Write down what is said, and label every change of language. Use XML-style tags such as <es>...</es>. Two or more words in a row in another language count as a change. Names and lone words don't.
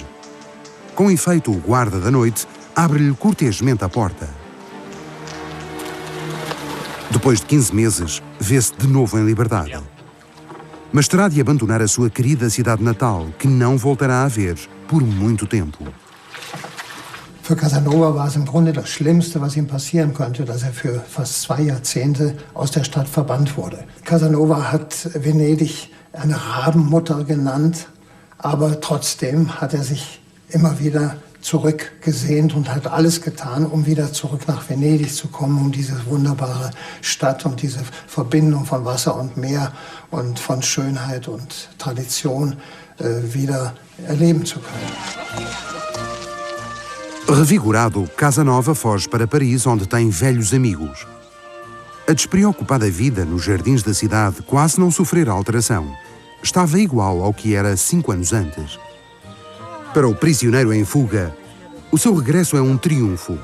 <pt>Com efeito, o guarda da noite abre-lhe cortesmente a porta. Depois de 15 meses, vê-se de novo em liberdade. Mas terá de abandonar a sua querida cidade natal, que não voltará a ver por muito tempo.</pt> <de>Für Casanova war es im Grunde das Schlimmste, was ihm passieren konnte, dass er für fast 2 Jahrzehnte aus der Stadt verbannt wurde. Casanova hat Venedig eine Rabenmutter genannt, aber trotzdem hat er sich immer wieder zurückgesehnt und hat alles getan, um wieder zurück nach Venedig zu kommen, um diese wunderbare Stadt und diese Verbindung von Wasser und Meer und von Schönheit und Tradition wieder erleben zu können.</de> <pt>Revigorado, Casanova foge para Paris, onde tem velhos amigos. A despreocupada vida nos jardins da cidade quase não sofrera alteração. Estava igual ao que era 5 anos antes. Para o prisioneiro em fuga, o seu regresso é um triunfo.</pt>